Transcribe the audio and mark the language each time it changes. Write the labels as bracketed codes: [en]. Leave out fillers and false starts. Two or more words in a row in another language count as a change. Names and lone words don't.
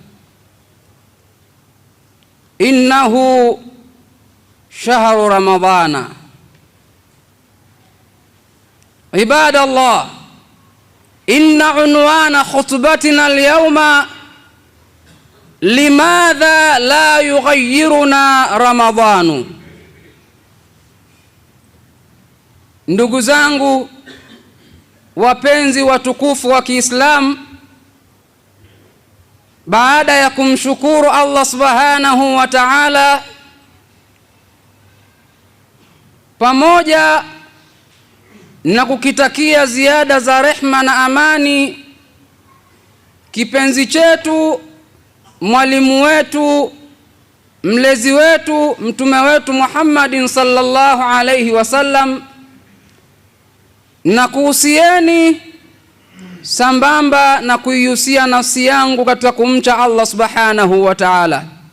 [ar] إنه شهر رمضان. عباد الله، إن عنوان خطبتنا اليوم لماذا لا يغيرنا رمضان. [sw] Ndugu zangu wapenzi watukufu wa Kiislamu, baada ya kumshukuru Allah [ar] سبحانه وتعالى [sw] pamoja na kukitakia ziada za rehma na amani kipenzi chetu, mwalimu wetu, mlezi wetu, mtume wetu Muhammadin [ar] صلى الله عليه وسلم, [sw] na kuhusieni sambamba na kuihusia nafsi yangu katika kumcha Allah [ar] سبحانه وتعالى.